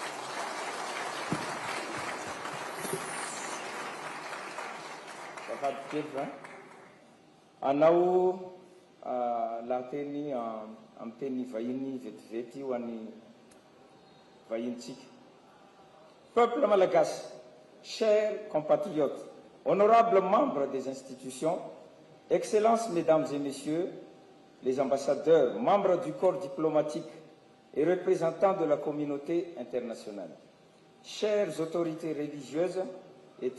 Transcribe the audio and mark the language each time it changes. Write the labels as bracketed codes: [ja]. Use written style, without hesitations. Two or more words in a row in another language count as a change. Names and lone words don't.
[mg] anao lahateny amin'ny teny vahiny vetivety ho an'ny vahintsika [fr] peuple malagasy chers compatriotes honorables membres des institutions excellences mesdames et messieurs les ambassadeurs membres du corps diplomatique et représentants de la communauté internationale chères autorités religieuses et